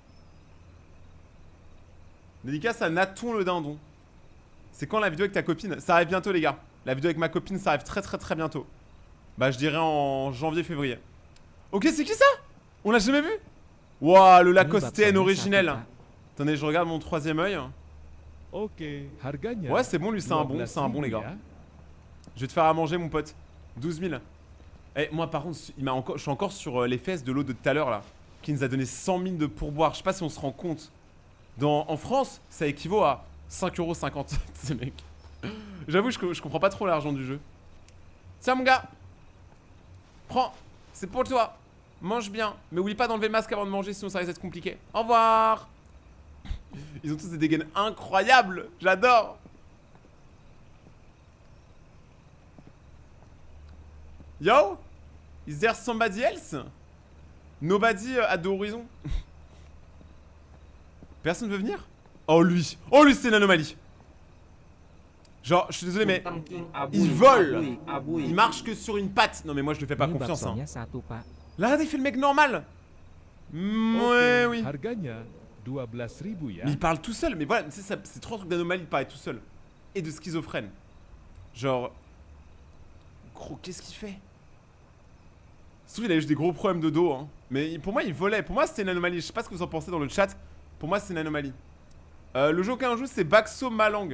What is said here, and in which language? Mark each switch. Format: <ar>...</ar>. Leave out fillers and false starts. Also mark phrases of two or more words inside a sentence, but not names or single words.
<fr>Dédicace à Naton le dindon. C'est quand la vidéo avec ta copine? Ça arrive bientôt, les gars. La vidéo avec ma copine, ça arrive très bientôt. Bah, je dirais en janvier-février. Ok, c'est qui ça? On l'a jamais vu? Waouh, le Lacoste TN originel. Attendez, je regarde mon troisième œil.</fr> <id>Oke, harganya.</id> <fr>Ouais, c'est bon, lui, c'est un bon, les gars.</fr> <id>ya.</id> <fr>Je vais te faire à manger, mon pote.</fr> <id>12 000.</id> <fr>Eh, moi, par contre, je suis encore sur les fesses de l'eau de tout à l'heure, là. Qui nous a donné 100 000 de pourboire. Je sais pas si on se rend compte. En France, ça équivaut à 5,50 €. Ces mecs. J'avoue, je comprends pas trop l'argent du jeu. Tiens, mon gars. Prends. C'est pour toi. Mange bien. Mais oublie pas d'enlever le masque avant de manger, sinon ça risque d'être compliqué. Au revoir. Ils ont tous des dégaines incroyables. J'adore.</fr> <en>Yo, is there somebody else? Nobody at the horizon.</en> <fr>Personne veut venir? Oh lui c'est une anomalie. Genre, je suis désolé mais il vole. Il marche que sur une patte. Non mais moi je lui fais pas</fr> <id>Ini</id> <fr>confiance, hein.</fr> <id>baksonya satu, Pak.</id> <fr>Là, il fait le mec normal. Ouais, oui.</fr> <id>Harganya 12.000 ya.</id> <fr>Mais il parle tout seul. Mais voilà, c'est trop un truc d'anomalie de parler tout seul. Et de schizophrène. Genre, gros, qu'est-ce qu'il fait? Surtout, il a juste des gros problèmes de dos, hein. Mais pour moi, il volait. Pour moi, c'était une anomalie. Je sais pas ce que vous en pensez dans le chat. Pour moi, c'est une anomalie. Le jeu auquel on joue, c'est Baxo Malang.</fr>